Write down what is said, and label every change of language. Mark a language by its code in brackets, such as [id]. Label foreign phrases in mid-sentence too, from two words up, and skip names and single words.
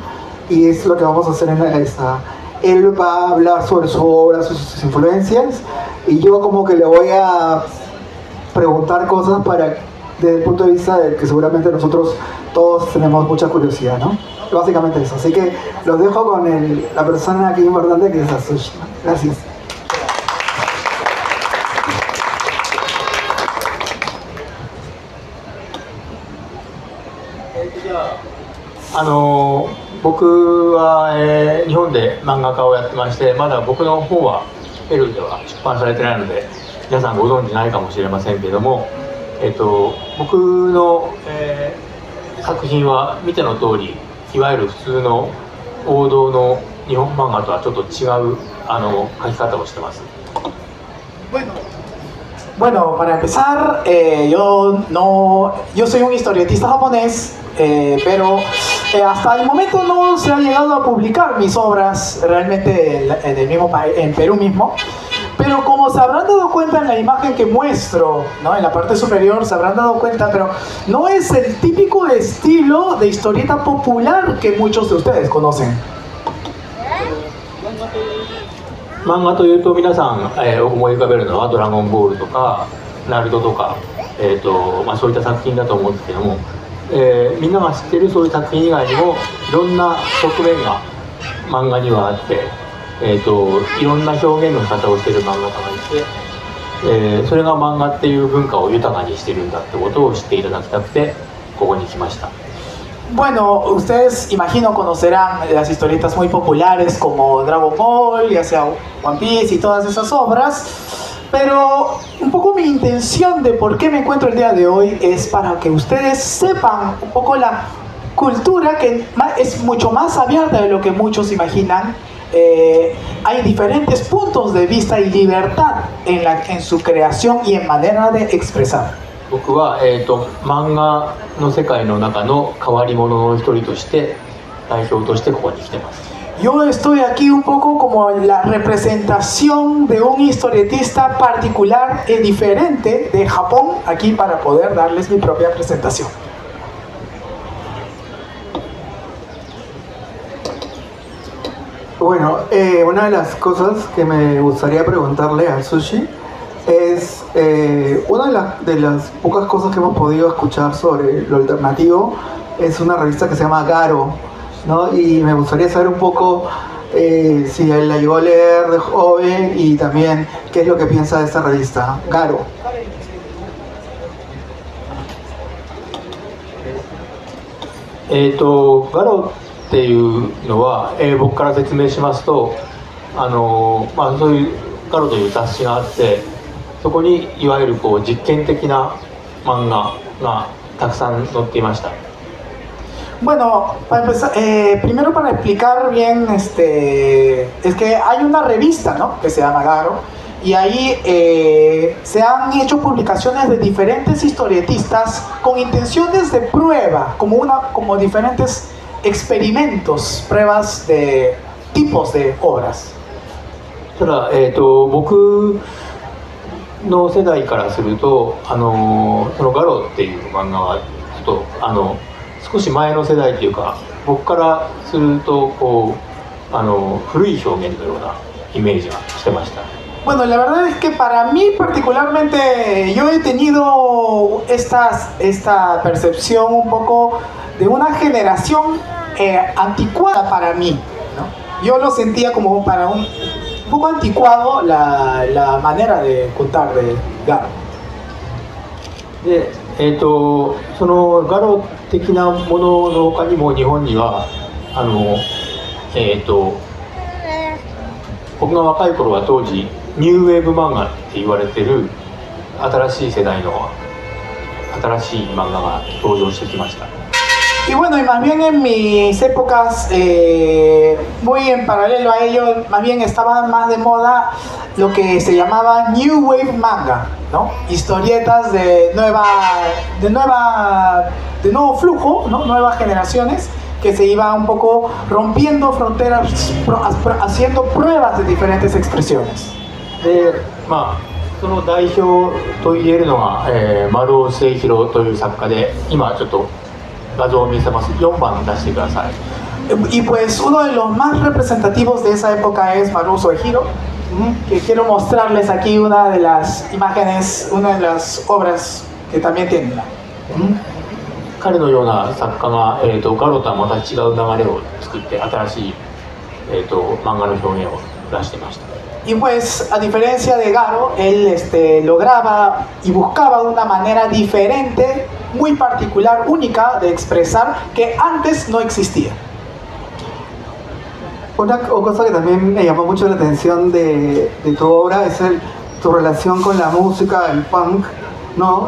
[es] Y es lo que vamos a hacer en esta. Él va a hablar sobre su obra, sus influencias, y yo como que le voy a preguntar cosas desde el punto de vista de que seguramente nosotros todos tenemos mucha curiosidad, ¿no? Básicamente eso. Así que los dejo con la persona aquí importante, que es Atsushi. Gracias. [ja] Yo 僕は、日本で漫画家をやってまして、まだ僕の方はペルーでは出版されてないので皆さんご存知ないかもしれませんけれども、僕の、作品は見ての通りいわゆる普通の王道の日本漫画とはちょっと違う描き方をしてます。 [es] Bueno, para empezar, yo soy un historietista japonés, pero hasta el momento no se han llegado a publicar mis obras realmente en el mismo país, en Perú mismo. Pero como se habrán dado cuenta en la imagen que muestro, ¿no? En la parte superior se habrán dado cuenta, pero no es el típico estilo de historieta popular que muchos de ustedes conocen. [ja] 漫画というと皆さん、思い浮かべるのはドラゴンボールとかナルトとか、そういった作品だと思うんですけども、みんなが知っているそういう作品以外にもいろんな側面が漫画にはあって、いろんな表現の仕方をしている漫画家がいて、それが漫画っていう文化を豊かにしているんだってことを知っていただきたくてここに来ました。 [es] Bueno, ustedes imagino conocerán las historietas muy populares como Dragon Ball, ya sea One Piece y todas esas obras, pero un poco mi intención de por qué me encuentro el día de hoy es para que ustedes sepan un poco la cultura que es mucho más abierta de lo que muchos imaginan. Hay diferentes puntos de vista y libertad en su creación y en manera de expresar. [ja] 僕は、漫画の世界の中の変わり者の一人として代表としてここに来てます。 [es] Yo estoy aquí un poco como la representación de un historietista particular y diferente de Japón, aquí para poder darles mi propia presentación. Bueno, una de las cosas que me gustaría preguntarle a Sushi es una de las pocas cosas que hemos podido escuchar sobre lo alternativo es una revista que se llama Garo, ¿no? Y me gustaría saber un poco si él la llegó a leer de joven y también qué es lo que piensa de esta revista, Garo. [ja] Garo っていうのは、僕から説明しますと、そういうガロという雑誌があって、そこにいわゆるこう実験的な漫画がたくさん載っていました。 [es] Bueno, para empezar, primero para explicar bien, es que hay una revista, ¿no? Que se llama Garo, y ahí se han hecho publicaciones de diferentes historietistas con intenciones de prueba, como diferentes experimentos, pruebas de tipos de obras. [ja] ただ、僕の世代からすると、そのガロっていう漫画はちょっと少し前の世代というか、僕からするとこう古い表現のようなイメージがしてました。 [es] Bueno, la verdad es que para mí particularmente yo he tenido esta percepción un poco de una generación anticuada para mí, ¿no? Yo lo sentía como para un poco anticuado la manera de contar de Garo. [ja] で、そのガロ的なものの他にも日本には僕が若い頃は当時ニューウェーブ漫画って言われてる新しい世代の新しい漫画が登場してきました。 [es] Y bueno, y más bien en mis épocas, muy en paralelo a ello, más bien estaba más de moda lo que se llamaba [en] New Wave Manga, [es] ¿no? Historietas de nuevo flujo, ¿no? Nuevas generaciones que se iba un poco rompiendo fronteras, haciendo pruebas de diferentes expresiones. [ja] で、その代表と言えるのが、丸尾末広という作家で、今ちょっと画像を見せます。4番出してください。 [es] Y pues uno de los más representativos de esa época es Maruo Suehiro, que quiero mostrarles aquí una de las imágenes, una de las obras que también tiene. [ja] 彼のような作家が、ガロとはまた違う流れを作って新しい、漫画の表現を出していました。 [es] Y pues, a diferencia de Garo, él lograba y buscaba una manera diferente, muy particular, única de expresar que antes no existía. Una cosa que también me llamó mucho la atención de tu obra es tu relación con la música, el punk, ¿no?